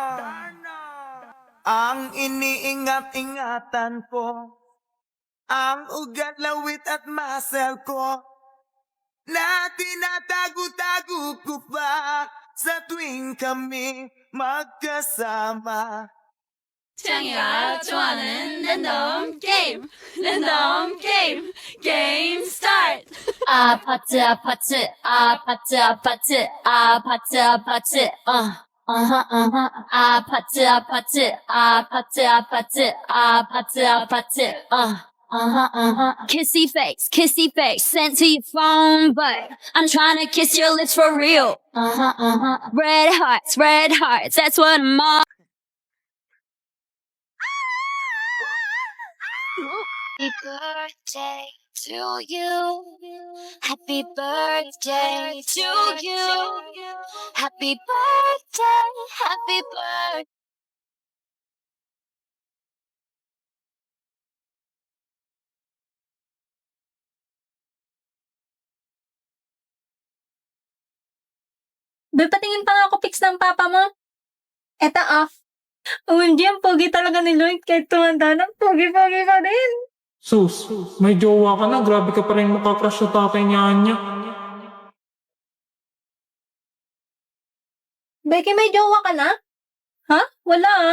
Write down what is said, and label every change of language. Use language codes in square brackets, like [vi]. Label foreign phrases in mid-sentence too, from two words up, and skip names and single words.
[tl] Ang iniingat-ingatan ko, ang ugat, lawit at muscle ko, na tinatago-tago ko pa sa tuwing kami magkasama. [ko] 창이가 좋아하는 랜덤 게임 랜덤 게임 게임 스타트 아파트 아파트 아파트 아파트 아파트 아파트 아파트 아파트 아파트 아파트 아파트 아파트 [en] Kissy face sent to your phone, but I'm trying to kiss your lips for real. Red hearts, that's what I'm on. Happy birthday to you. Happy birthday to you. Happy birthday, happy birthday. [tl] Be, patingin pa nga ako pics ng papa mo. Eto off. OMG, ang pogi talaga ni Lloyd. Kahit tumanda na, pogi-pogi pa rin. Sus, may jowa ka na. Grabe ka pa rin makakrush sa tatay niya. Becky, may jowa ka na? Ha? Wala ah.